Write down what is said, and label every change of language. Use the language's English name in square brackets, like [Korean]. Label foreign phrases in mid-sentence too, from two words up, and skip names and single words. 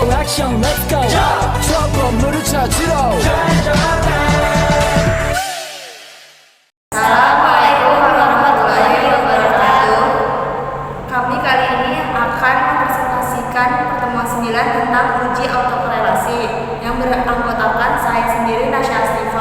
[Korean] 액션 [English] let's go [Korean] 저 건물을 찾으러 [Arabic] السلام عليكم ورحمة الله وبركاته. [Indonesian] Kami kali ini akan mempresentasikan pertemuan 9 tentang uji autokorelasi yang beranggotakan saya sendiri, Nasya Astifa,